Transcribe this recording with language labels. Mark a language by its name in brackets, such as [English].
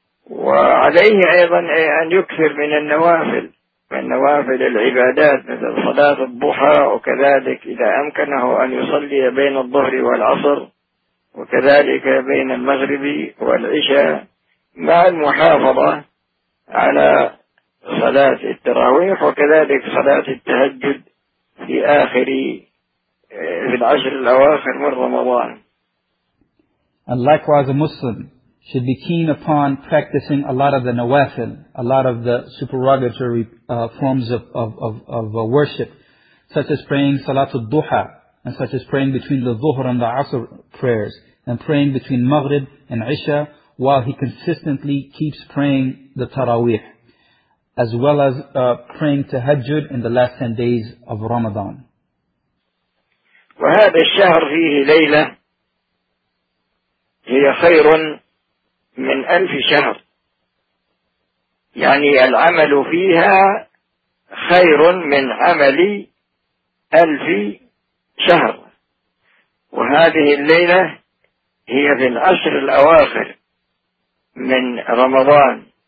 [Arabic] وعليه أيضا أن يكثر من النوافل، من نوافل العبادات مثل صلاة الضحى، وكذلك إذا أمكنه أن يصلي بين الظهر والعصر، وكذلك بين المغرب والعشاء، مع المحافظة على صلاة التراويح وكذلك صلاة التهجد في العشر الأواخر من رمضان. [English] And likewise a Muslim should be keen upon practicing a lot of the nawafil, a lot of the supererogatory forms of worship, such as praying Salatul Duha, and such as praying between the Dhuhr and the Asr prayers, and praying between Maghrib and Isha, while he consistently keeps praying the Taraweeh, as well as praying Tahajjud in the last 10 days of Ramadan. [Arabic] وهذا الشهر فيه ليلة هي خير من ألف شهر يعني العمل فيها خير من عمل ألف شهر وهذه الليلة هي في العشر الأواخر من رمضان